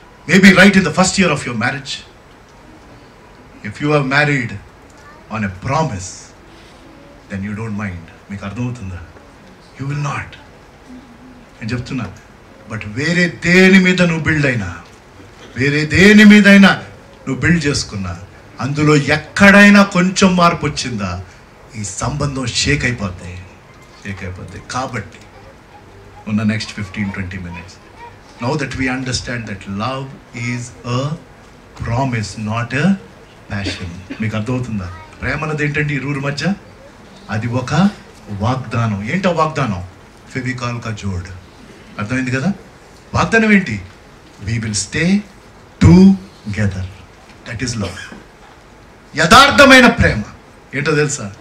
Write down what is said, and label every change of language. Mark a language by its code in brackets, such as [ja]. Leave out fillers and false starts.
[en] Maybe right in the first year of your marriage, if you are married on a promise then you don't mind. [te] మీకు అర్థమవుతుందా? [en] You will not. [te] నేను చెప్తున్నా. But వేరే దేని మీద నువ్వు బిల్డ్ అయినా, వేరే దేని మీదైనా నువ్వు బిల్డ్ చేసుకున్నా, అందులో ఎక్కడైనా కొంచెం మార్పు వచ్చిందా ఈ సంబంధం షేక్ అయిపోద్ది. కాబట్టి ఉన్న [en] Next 15-20 minutes, now that we understand that love is a promise, not a passion. [te] మీకు అర్థమవుతుందా? ప్రేమ అన్నది ఏంటంటే ఇరువురి మధ్య అది ఒక వాగ్దానం. ఏంటో వాగ్దానం? [hi] ఫెవికాల్ కా జోడ్. [te] అర్థమైంది కదా? వాగ్దానం ఏంటి? [en] we will stay together. that is love. [te] యథార్థమైన ప్రేమ ఏంటో తెలుసా?